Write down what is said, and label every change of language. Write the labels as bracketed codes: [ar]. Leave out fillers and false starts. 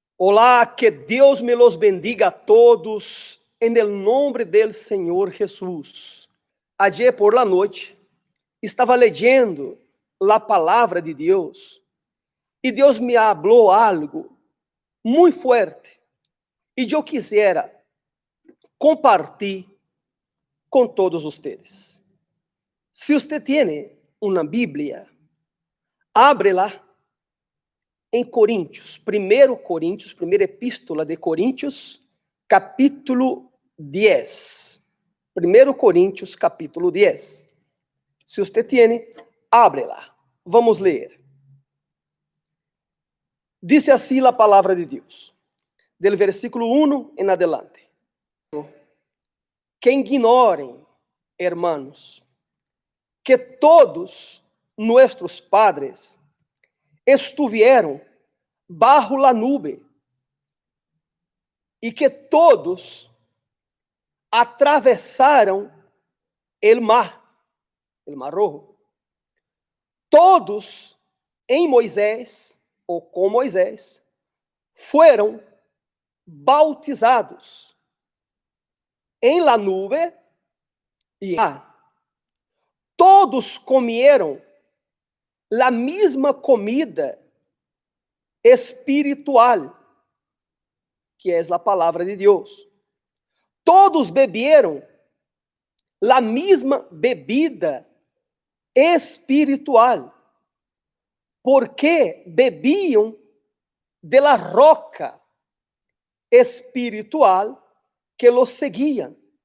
[es] Olá, que Deus me los bendiga a todos, en el nombre del Senhor Jesus. Ayer por la [pt] noite, estava lendo a palavra de Deus e Deus me falou algo muito forte e eu [es] quisiera [pt] compartilhar com todos vocês. Se você tem uma Bíblia, [es] ábrela [pt] em Coríntios, 1 Coríntios, primeira epístola de Coríntios, capítulo 10. 1 Coríntios, capítulo 10. Se você tem, [es] ábrela. [pt] Vamos ler. Dice assim a palavra de Deus, [es] del versículo 1 em adelante. Que ignorem, hermanos, que todos nuestros padres estuvieron bajo la nube y que todos atravesaron el mar Rojo. [pt] Todos em Moisés, ou com Moisés, foram bautizados em la nube e todos [es] comieron la misma comida espiritual, [pt] que é a palavra de Deus. [es] Todos bebieron la misma bebida espiritual, porque [pt] bebiam [es] de la roca espiritual que los seguían.